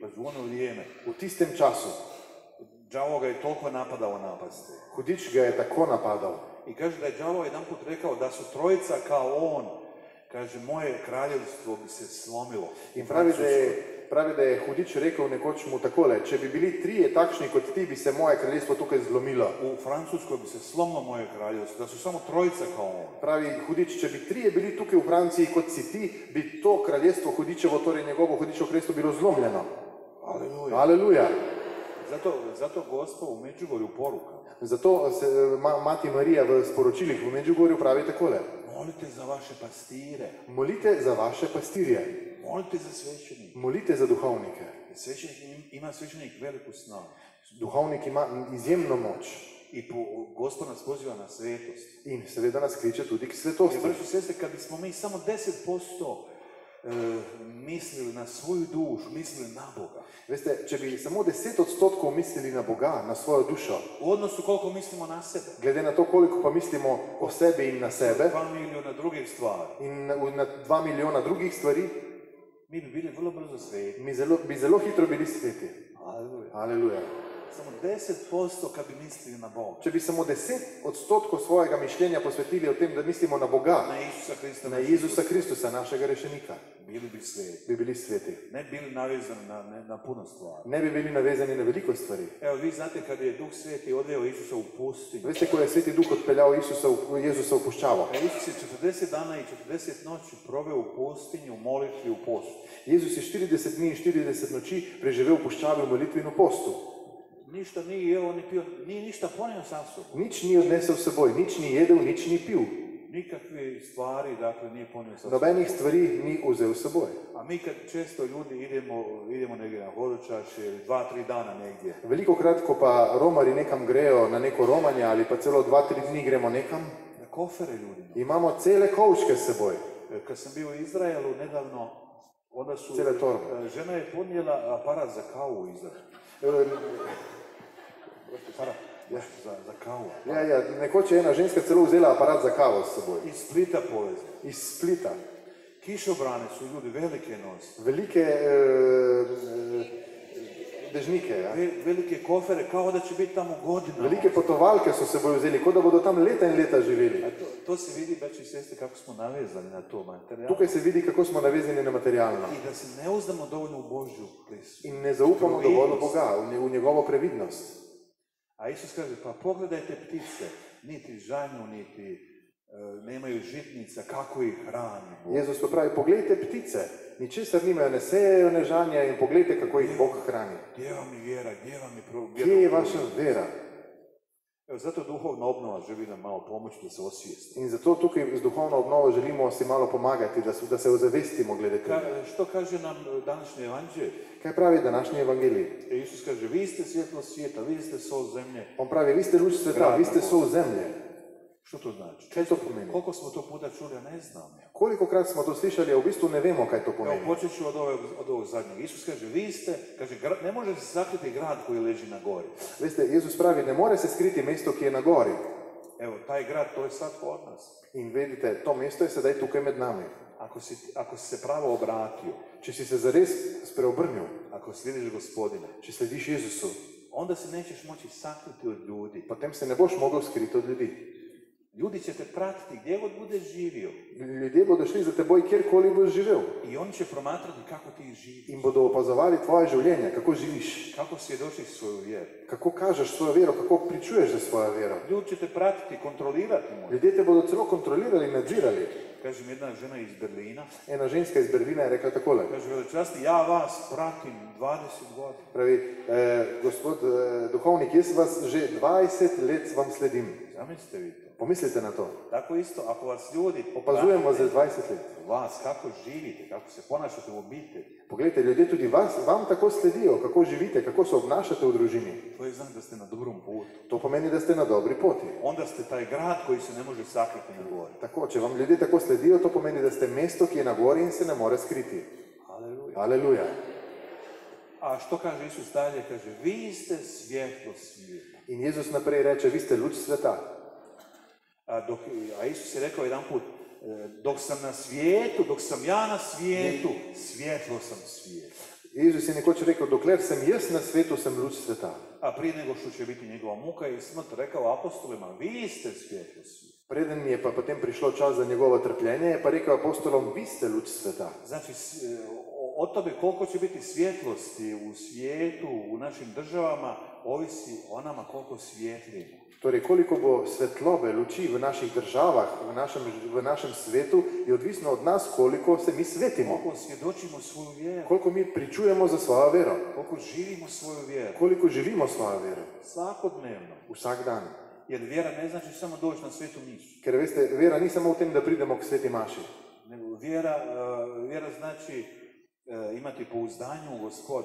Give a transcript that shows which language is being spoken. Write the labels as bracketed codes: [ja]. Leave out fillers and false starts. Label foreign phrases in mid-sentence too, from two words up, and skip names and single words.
[hr] U ono vrijeme. [sl] V tistem času. [hr] Đavo ga je toliko napadao napasti. [sl] Hudič ga je tako napadal. [hr] I kaže da je đavo jedan put rekao da su trojica kao on. Kaže, moje kraljevstvo bi se slomilo. [sl] In pravi, da je Hudič rekel nekoč mu takole, če bi bili trije takšni kot ti, bi se moje kraljestvo tukaj zlomilo. [hr] U Francuskoj bi se slomilo moje kraljevstvo, da su samo trojica kao on. [sl] Pravi Hudič, če bi trije bili tukaj v Franciji kot si ti, bi to kraljestvo Hudičevo, torej njegovo Hudičevo kraljestvo bilo zlomljeno. Aleluja. Aleluja. [hr] Zato Gospod u Međugorju poruka. [sl] Zato se Mati Marija v sporočilih v Međugorju pravi takole. [hr] Molite za vaše pastire. [sl] Molite za vaše pastirje. [hr] Molite za svećenike. [sl] Molite za duhovnike. [hr] Ima svećenik veliku snagu. [sl] Duhovnik ima izjemno moč. [hr] I Gospod nas poziva na svetost. [sl] In seveda nas kliče tudi k svetosti. [hr] Braćo i sestre, kad bismo mi samo 10% mislili na svoju dušu, mislili na Boga. [sl] Veste, če bi samo 10% mislili na Boga, na svojo dušo, [hr] u odnosu koliko mislimo na sebe, [sl] glede na to, koliko pa mislimo o sebi in na sebe, [hr] 2 milijuna drugih stvari, [sl] in na 2 milijona drugih stvari, [hr] mi bi bili vrlo brzo sveti. [sl] bi zelo hitro bili sveti. Aleluja. Aleluja. [hr] Samo 10% kad bi mislili na Boga. [sl] Če bi samo 10% svojega mišljenja posvetili o tem, da mislimo na Boga, [hr] Na Isusa Krista. [sl] na Jezusa Kristusa, našega rešenika, [hr] Bili bi sveti. [sl] bi bili sveti. [hr] Ne bili navezani na puno stvari. [sl] Ne bi bili navezani na veliko stvari. [hr] Evo, vi znate kad je Duh Sveti odveo Isusa u pustinju. [sl] Veste, ko je Sveti Duh odpeljal Jezusa v puščavo. [hr] Isus je 40 dana i 40 noći proveo u pustinju, u molitvi, u postu. [sl] Jezus je 40 dni in 40 noči preživel v puščavi v molitvi in v postu. [hr] Ništa nije jeo ni pio, nije ništa ponio sa sobom. [sl] Nič ni odnesel s seboj, nič ni jedel, nič ni pil. [hr] nikakve stvari, dakle, nije ponio sa sobom. [sl] Nobenih stvari ni vzel s seboj. [hr] A mi kad često ljudi idemo negdje na hodočašće ili 2-3 dana negdje. [sl] Veliko krat, ko pa romari nekam grejo na neko romanje ali pa celo 2-3 dni gremo nekam, [hr] Kofere ljudi. [sl] imamo cele kovčke s seboj. [hr] Kad sam bio u Izraelu nedavno, onda su, [sl] Cele torbe. [hr] žena je ponijela aparat za kavu u Izraelu. Aparat za kavu. [sl] Ja, nekoč je ena ženska celo vzela aparat za kavo s seboj. [hr] Iz Splita povezla. Iz Splita. Kišobrane su ljudi velike nosi. [sl] Velike dežnike, ja. [hr] Velike kofere, kao da će biti tamo godinama. [sl] Velike potovalke so seboj vzeli, kot da bodo tam leta in leta živeli. [hr] To se vidi, braći i sestre, kako smo navezani na to materijal. [sl] Tukaj se vidi, kako smo navezani na materialno. [hr] I da se ne uzdamo dovoljno u Božju prisutnost. [sl] In ne zaupamo dovolj v Boga, v njegovo previdnost. [hr] A Isus kaže, pa pogledajte ptice, niti žanju, niti nemaju žitnica, kako ih hrani Bog. [sl] Jezus pa pravi, pogledajte ptice, ničesar nimajo, ne sejejo, ne žanja in pogledajte, kako jih Bog hrani. [hr] Gdje vam je vjera, gdje vam je [sl] Kje je vaša vera? [hr] Evo, zato duhovna obnova želi nam malo pomoći da se osvijesti. [sl] In zato tukaj z duhovno obnovo želimo si malo pomagati, da se ozavestimo glede tega. [hr] Što kaže nam današnje evanđelje? [sl] Kaj pravi današnji evangelij? [hr] Isus kaže, vi ste svjetlo svijeta, vi ste sol zemlje. [sl] On pravi, vi ste luč sveta, vi ste sol zemlje. [hr] Što to znači? [sl] Kaj to pomeni? [hr] Koliko smo to puta čuli, a ne znam. [sl] Koliko krat smo to slišali, a u bistvu ne vemo kaj to pomeni. [hr] Evo, počet ću od ovog zadnjeg. Isus kaže, vi ste, ne može se sakriti grad koji leži na gori. [sl] Veste, Jezus pravi, ne more se skriti mesto, ki je na gori. [hr] Evo, taj grad, to je sad kod nas. [sl] In vedite, to mesto je sedaj tukaj med nami. [hr] Ako si se pravo obratio, [sl] Če si se zares spreobrnil, [hr] ako slijediš Gospodina, [sl] če slediš Jezusu, [hr] onda se nećeš moći sakriti od ljudi. [sl] potem se ne boš mogel skriti od ljudi. [hr] Ljudi će te pratiti gdje god budeš živio. [sl] Ljudje bodo šli za teboj, kjerkoli boš živel. [hr] I oni će promatrati kako ti živiš. [sl] In bodo opazovali tvoje življenje, kako živiš, [hr] kako svjedočiš svoju vjeru. [sl] kako kažeš svojo vero, kako pričuješ za svojo vero. [hr] Ljudi će te pratiti, kontrolirati. [sl] Ljudje te bodo celo kontrolirali, nadzirali. [hr] Kaže mi jedna žena iz Berlina. [sl] Ena ženska iz Berlina je rekla takole. [hr] Kaže, veličasti, ja vas pratim 20 godina. [sl] Pravi, gospod duhovnik, jaz vas že 20 let vam sledim. [hr] Zamislite vi to. [sl] Pomislite na to. [hr] Tako isto, ako vas ljudi [sl] Opazujemo za 20 let. [hr] vas, kako živite, kako se ponašate u obitelji. [sl] Pogledajte, ljudje tudi vam tako sledijo, kako živite, kako se obnašate v družini. [hr] To je znak da ste na dobrom putu. [sl] To pomeni, da ste na dobri poti. [hr] Onda ste taj grad koji se ne može sakriti na gori. [sl] Tako, če vam ljudje tako sledijo, to pomeni, da ste mesto, ki je na gori in se ne more skriti. Aleluja. Aleluja. [hr] A što kaže Isus dalje? Kaže, vi ste svjetlo svijeta. [sl] In Jezus naprej reče, vi ste luč sveta. [hr] A Isus je rekao jedan put, dok sam na svijetu, dok sam ja na svijetu, svjetlo sam svijeta. [sl] Jezus je nekoč rekel, dokler sem jaz na svetu, sem luč sveta. [hr] A prije nego što će biti njegova muka i smrt, rekao apostolima, vi ste svjetlo svijeta. [sl] Preden je pa potem prišlo čas za njegovo trpljenje, je pa rekel apostolom, vi ste luč sveta. [hr] Znači, o tome koliko će biti svjetlosti u svijetu, u našim državama, ovisi o nama koliko svijetlimo. [sl] Torej, koliko bo svetlobe, luči v naših državah, v našem svetu, je odvisno od nas, koliko se mi svetimo. [hr] Koliko svjedočimo svoju vjeru. [sl] Koliko mi pričujemo za svojo vero. [hr] Koliko živimo svoju vjeru. [sl] Koliko živimo svojo vero. [hr] Svakodnevno. [sl] Vsak dan. [hr] Jer vjera ne znači samo doći na svetu misu. [sl] Ker veste, vera ni samo v tem, da pridemo k sveti maši. [hr] Nego vjera znači imati pouzdanje u Gospodu.